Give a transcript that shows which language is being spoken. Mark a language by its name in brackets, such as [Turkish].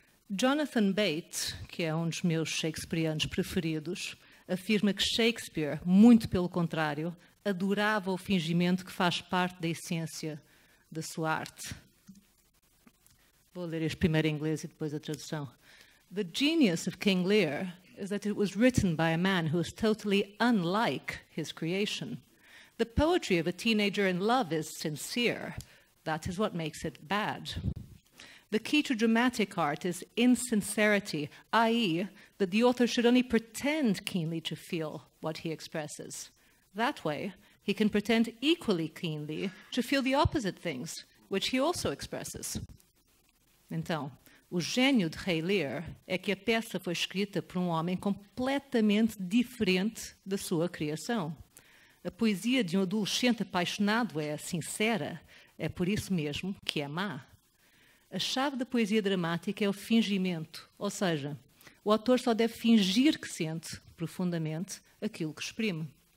[Portuguese] Jonathan Bate, que é um dos meus shakespearianos preferidos, afirma que Shakespeare, muito pelo contrário, adorava o fingimento que faz parte da essência da sua arte. Vou ler este primeiro em inglês e depois a tradução. [English] The genius of King Lear is that it was written by a man who is totally unlike his creation. The poetry of a teenager in love is sincere. That is what makes it bad. The key to dramatic art is insincerity, i.e., that the author should only pretend keenly to feel what he expresses. That way, he can pretend equally keenly to feel the opposite things which he also expresses. [Portuguese] Então, o gênio de Ray Lear é que a peça foi escrita por um homem completamente diferente da sua criação. A poesia de um adolescente apaixonado é sincera, é por isso mesmo que é má. A chave da poesia dramática é o fingimento, ou seja, o autor só deve fingir que sente profundamente aquilo que exprime.